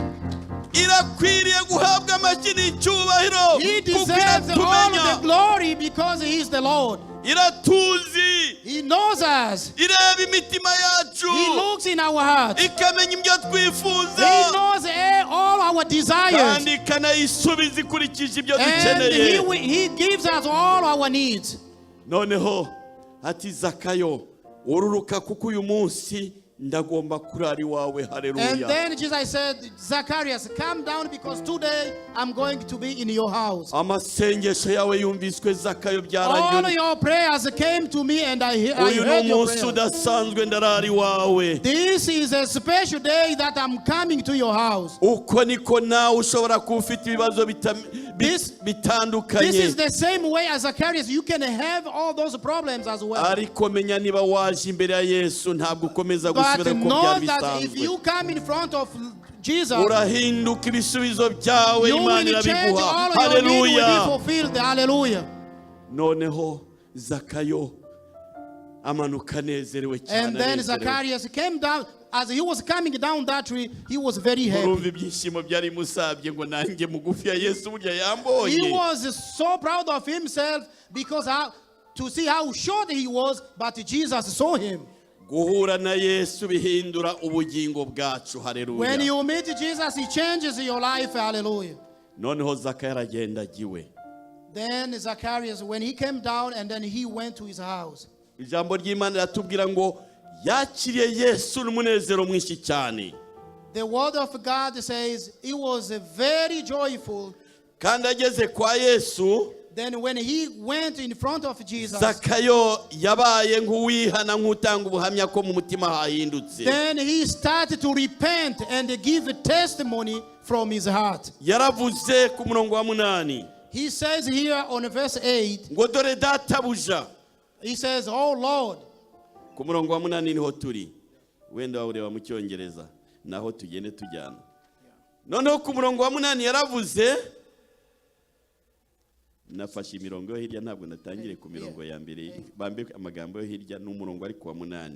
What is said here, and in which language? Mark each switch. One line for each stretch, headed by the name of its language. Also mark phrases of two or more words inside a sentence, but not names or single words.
English: He deserves all the glory because he is the Lord. He knows us. He looks in our hearts. He knows all our desires. And he gives us all our needs.
Kinyarwanda: Noneho ati Zakayo ururuka kuko uyu munsi ndagomba kurari wawe. Hallelujah.
English: And then Jesus said, Zacharias, come down because today I'm going to be in your house.
Kinyarwanda: Amasengesho yawe yumviswe Zakayo byarangiye.
English: All your prayers came to me and I heard your prayers.
Kinyarwanda: Udasanzwe ndarari wawe.
English: This is a special day that I'm coming to your house.
Kinyarwanda: Uko niko nawe ushobora kufita ibibazo bitandukanye.
English: This is the same way as Zacharias. You can have all those problems as well.
Kinyarwanda: Ariko menya niba waje imbere ya Yesu ntabwo ukomeza gusubira ko byari bisanzwe.
English: But know that if you come in front of Jesus,
Kinyarwanda: urahinduka ibisubizo byawe Imana irabiguha. Hallelujah. Hallelujah. Noneho Zakayo amanuka nezerewe cyane.
English: And then Zacharias came down. As he was coming down that tree, he was very happy. He was so proud of himself because to see how short he was, but Jesus saw him.
Kinyarwanda: Guhura na Yesu bihindura ubugingo bwacu. Hallelujah.
English: When you meet Jesus, he changes your life. Hallelujah.
Kinyarwanda: Noneho Zakayo aragenda agiwe.
English: Then Zacharias, when he came down and then he went to his house.
Kinyarwanda: Ijambo ry'Imana ratubwira ngo yakiriye Yesu n'umunezero mwinshi cyane.
English: The word of God says he was very joyful.
Kinyarwanda: Kandi ageze kwa Yesu,
English: then when he went in front of Jesus,
Kinyarwanda: Zakayo yabaye nk'uwihana nk'utanga ubuhamya ko mu mutima hahindutse.
English: Then he started to repent and give a testimony from his heart.
Kinyarwanda: Yaravuze ku murongo wa 8.
English: He says here on verse 8,
Kinyarwanda: ngo dore databuja.
English: He says, oh Lord.
Kinyarwanda: Ku murongo wa 8 niho turi. Wenda ureba mu Cyongereza naho tugende tujyana. Noneho ku murongo wa 8 yaravuze, nafashe imirongo yo hirya ntabwo natangire ku mirongo ya mbere bambe amagambo yo hirya n'umurongo ari ku wa 8.